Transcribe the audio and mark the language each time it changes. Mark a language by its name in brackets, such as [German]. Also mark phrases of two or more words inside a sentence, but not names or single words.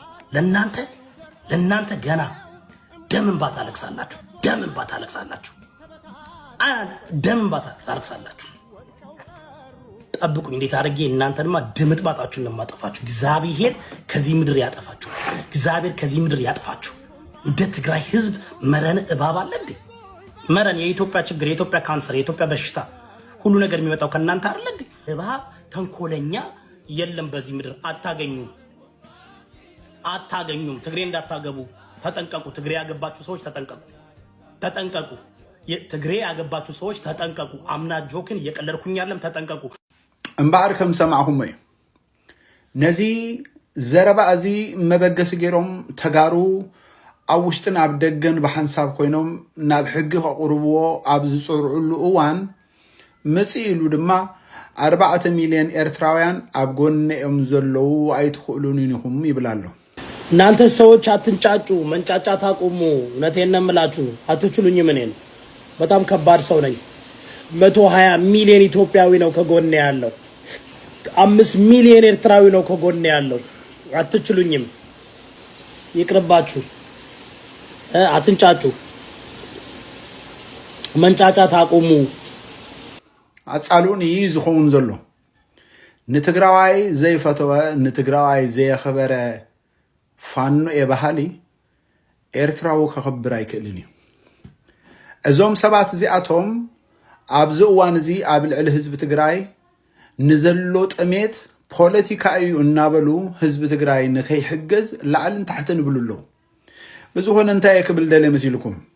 [Amharic] ለናንተ ገና ደምን ባታለቅሳላችሁ ደም ባታለቅሳላችሁ ጠብቁኝ እንዴት አድርጌ እናንተንማ ድምጥባጣችሁን ለማጠፋችሁ እግዚአብሔር ከዚህ ምድር ያጠፋችሁ እንደ ትግራይ ህዝብ መረን እባብ አለ እንዴ መረን የኢትዮጵያ ችግር የኢትዮጵያ ካንሰር የኢትዮጵያ በሽታ ሁሉ ነገር የሚመጣው ከናንተ አይደል እንዴ እባብ ተንኮለኛ የለም በዚህ ምድር አታገኙም ትግሬ እንዳታገቡ ተጠንቀቁ ትግሬ ያገባችሁ ሰዎች ተጠንቀቁ ትግሬ ያገባችሁ ሰዎች ተጠንቀቁ አምና ጆክን እየቀለድኩኝ ያለም ተጠንቀቁ [Tigrinya] እንባር ከም ሰማዕኩም እዩ ነዚ ዘረባ እዚ መበገስ ገይሮም ተጋሩ ኣብ ውሽጥን ኣብ ደገን ብሓንሳብ ኮይኖም ናብ ሕጊ ከቕርብዎ ኣብ ዝፅርዑሉ እዋን መፅእ ኢሉ ድማ 4 ሚልዮን ኤርትራውያን ኣብ ጎንኦም ዘለዉ ኣይትኽእሉን ኢኹም ይብላሉ። [Amharic] እናንተ ሰዎች አትንጫጩ፣ መንጫጫት አቁሙ። እውነቴን ነው የምላችሁ፣ አትችሉኝም። እኔን በጣም ከባድ ሰው ነኝ። 120 ሚሊዮን ኢትዮጵያዊ ነው ከጎኔ ያለው። 5 ሚሊዮን ኤርትራዊ ነው ከጎኔ ያለው። አትችሉኝም፣ ይቅርባችሁ። አትንጫጩ፣ መንጫጫት አቁሙ። [Tigrinya] ኣጻሉን እዩ ዝኸውን ዘሎ ንትግራዋይ ዘይፈተወ ንትግራዋይ ዘየኸበረ ፋኖ የባህሊ ኤርትራዊ ከኽብር ኣይክእልን እዩ። እዞም ሰባት እዚኣቶም ኣብዚ እዋን እዚ ኣብ ልዕሊ ህዝቢ ትግራይ ንዘሎ ጥሜት ፖለቲካ እዩ እናበሉ ህዝቢ ትግራይ ንከይሕገዝ ላዕልን ታሕትን ይብሉ ኣለዉ። ብዝኾነ እንታይ ክብል ደለ መሲልኩም